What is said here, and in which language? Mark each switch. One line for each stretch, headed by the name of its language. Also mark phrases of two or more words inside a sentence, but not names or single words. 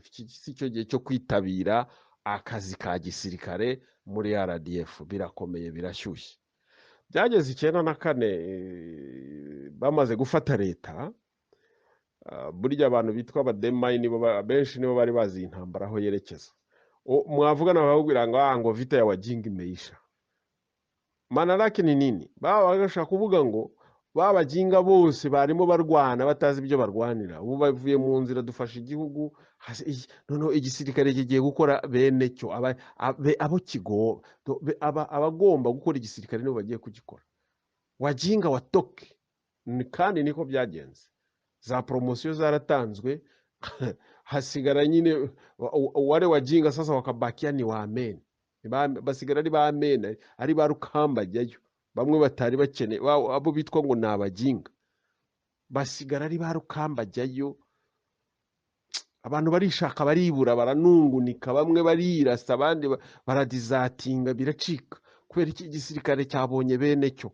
Kinyarwanda: Iki si cyo gihe cyo kwitabira akazi ka gisirikare muri RDF. Birakomeye, birashyushye. Byageze 94 bamaze gufata leta, burya abantu bitwa abademayi benshi nibo bari bazi intambara aho yerekeza. Mwavugana bakubwira ngo
Swahili: vita ya wajinga imeisha. Maana lake ni nini?
Kinyarwanda: Baba bagashaka kuvuga ngo babajinga bose barimo barwana batazi ibyo barwanira. Ubu bavuye mu nzira dufasha igihugu, noneho igisirikare kigiye gukora bene cyo abo kigo abagomba gukora igisirikare nibo bagiye kugikora.
Swahili: Wajinga watoke.
Kinyarwanda: Kandi niko byagenze. Za promotion zaratanzwe hasigara nyine
Swahili: wale wajinga sasa wakabakia ni wa amen.
Kinyarwanda: Basigara ari ba amen, ari ba rukamba jyayo. Bamwe batari bakene abo bitwa ngo nabajinga, basigara ari ba rukamba jyayo. Abantu barishaka, baribura, baranungunika, bamwe barirasa, abandi baradizatinga, biracika kubera iki gisirikare cyabonye bene cyo.